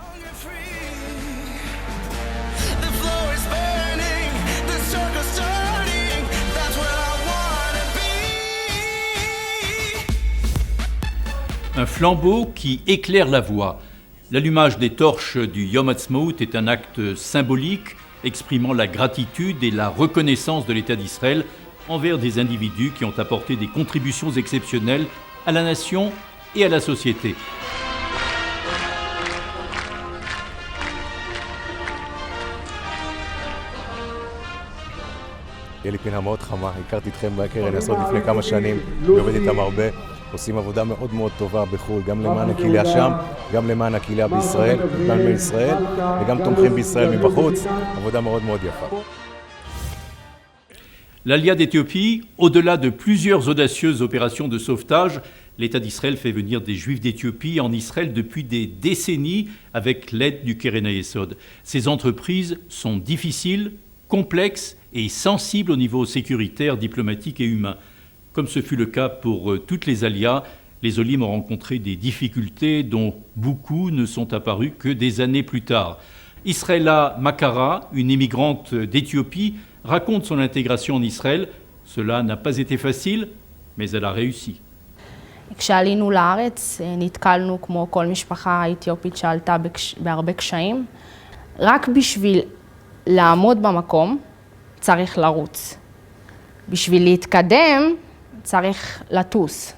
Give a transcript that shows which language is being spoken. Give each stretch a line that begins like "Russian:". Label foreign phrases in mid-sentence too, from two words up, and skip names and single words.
French: Un flambeau qui éclaire la voie. L'allumage des torches du Yom Ha'atzmaut est un acte symbolique exprimant la gratitude et la reconnaissance de l'État d'Israël envers des individus qui ont apporté des contributions exceptionnelles à la nation et à la société.
Hebrew: יהיה לי פינה מאוד חמה, הכרתי אתכם בקרן hayesod לפני כמה שנים, ועובד איתם הרבה, עושים עבודה מאוד מאוד טובה בחו"ל, גם למען הקהילה שם, גם למען הקהילה בישראל, גם בישראל, וגם תומכים בישראל מבחוץ, עבודה מאוד מאוד יפה.
French: L'Aliyah d'Éthiopie, au-delà de plusieurs audacieuses opérations de sauvetage, l'État d'Israël fait venir des Juifs d'Éthiopie en Israël depuis des décennies avec l'aide du Keren Hayesod. Ces entreprises sont difficiles, complexes et sensibles au niveau sécuritaire, diplomatique et humain. Comme ce fut le cas pour toutes les aliyahs, les Olim ont rencontré des difficultés dont beaucoup ne sont apparues que des années plus tard. Israela Makara, une immigrante d'Éthiopie, raconte son intégration en Israël. Cela n'a pas été facile, mais elle a réussi.
Hebrew: כשעלינו לארץ נתקלנו כמו כל משפחה אתיופית שעלתה בהרבה קשיים. רק בשביל לעמוד במקום צריך לרוץ. בשביל להתקדם צריך לטוס.